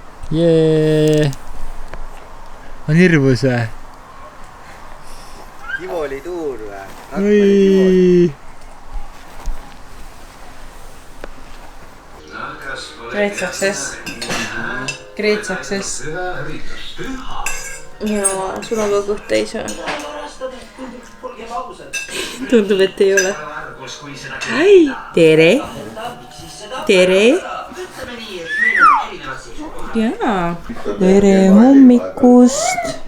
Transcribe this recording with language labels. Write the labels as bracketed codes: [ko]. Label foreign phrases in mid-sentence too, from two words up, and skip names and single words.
[et] Jee! On hirmus või? Tivoli tuur või? Oi! [en] Great success. Great success. [et] Ja sul on ka kõht täis või? Tundub, et ei ole. Hai! Tere! Tere! Jaa. Tere hommikust!